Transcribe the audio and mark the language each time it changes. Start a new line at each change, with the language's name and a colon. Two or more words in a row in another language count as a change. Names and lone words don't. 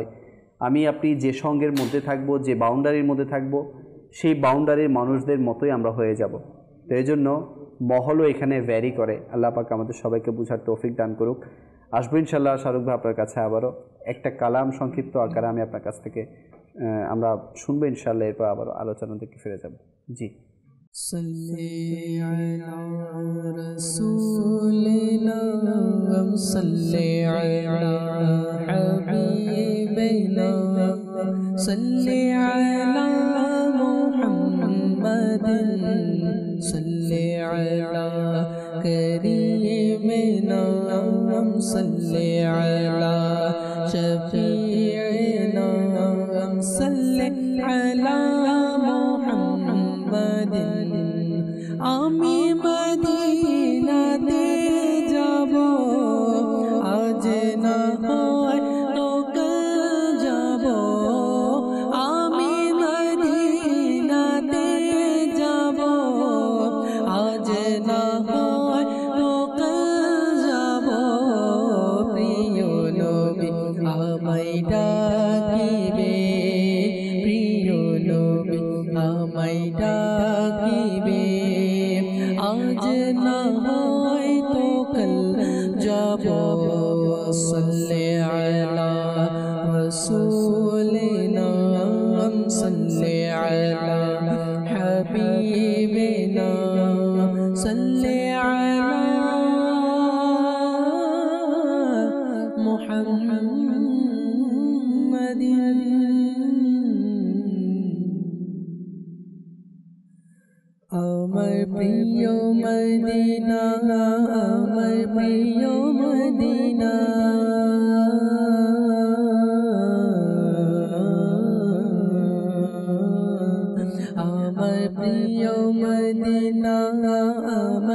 Bangla: আমি আপনি যে সঙ্গের মধ্যে থাকবো, যে বাউন্ডারির মধ্যে থাকবো, সেই বাউন্ডারির মানুষদের মতোই আমরা হয়ে যাব। তো এই জন্য মহলও এখানে ভ্যারি করে। আল্লাহ পাক আমাদের সবাইকে বুঝার তৌফিক দান করুক। আসবো ইনশাল্লাহ শাহরুখ ভাই আপনার কাছে আবারও একটা কালাম সংক্ষিপ্ত আকারে আমি আপনার কাছ থেকে আমরা শুনবো ইনশাল্লাহ, এরপর আবারও আলোচনার দিকে ফিরে যাব। জি।
Arabic: صلی علی رسولنا صلی علی حبیبنا صلی علی محمد صلی علی کریمنا صلی علی شفیعنا صلی علی
Bangla: আমি মদিনাতে যাব, আজ না হয় তো কাল যাব। আমি মদিনাতে যাব, আজ না হয় তো কাল যাব। প্রিয় নবী আমায় ডাকিবে, প্রিয় নবী আমায় ডাকিবে, আজ না হয় তো কাল যাব।
Arabic: صلِّ على رسولنا صلِّ على حبيبنا صلِّ على محمدٍ.
Bangla: আমার প্রিয় মদিনা, আমার প্রিয় মদিনা, আমার প্রিয় মদিনা, আমার